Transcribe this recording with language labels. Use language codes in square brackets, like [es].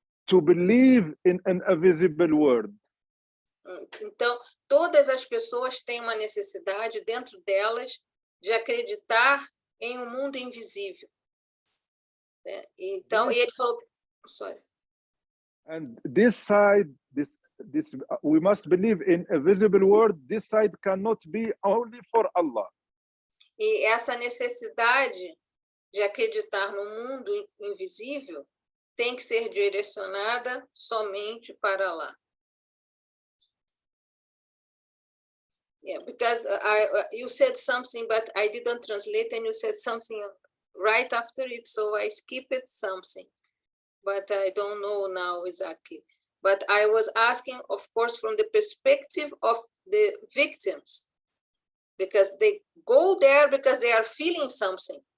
[en] to believe in an invisible world. [pt] Então, todas as pessoas têm uma necessidade dentro delas de acreditar em um mundo invisível. Né? Então, e ele falou, sorry. [en] And this side, we must believe in a visible world. This side cannot be only for Allah. [pt] E essa necessidade de acreditar no mundo invisível tem que ser direcionada somente para Allah. [en] Yeah, because you said something, but I didn't translate, and you said something right after it, so I skipped something, but I don't know now exactly. But I was asking, of course, from the perspective of the victims, because they go there because they are feeling something.